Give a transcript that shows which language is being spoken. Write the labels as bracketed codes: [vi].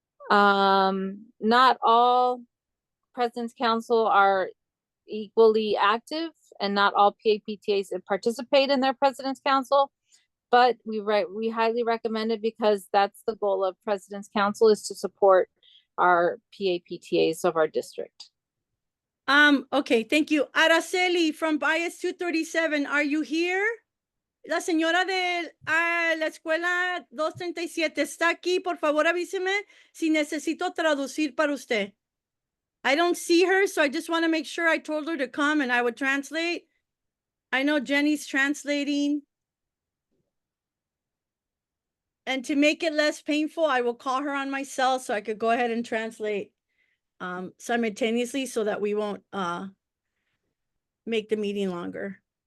[en] Not all President's Council are equally active, and not all PAPTAs participate in their President's Council, but we highly recommend it because that's the goal of President's Council, is to support our PAPTAs of our district. Okay, thank you. Araceli from Bias 237, are you here? [es] La señora de la escuela 237 está aquí. Por favor, avíseme si necesito traducir para usted. [en] I don't see her, so I just want to make sure. I told her to come and I would translate. I know Jenny's translating. And to make it less painful, I will call her on my cell so I could go ahead and translate simultaneously so that we won't make the meeting longer.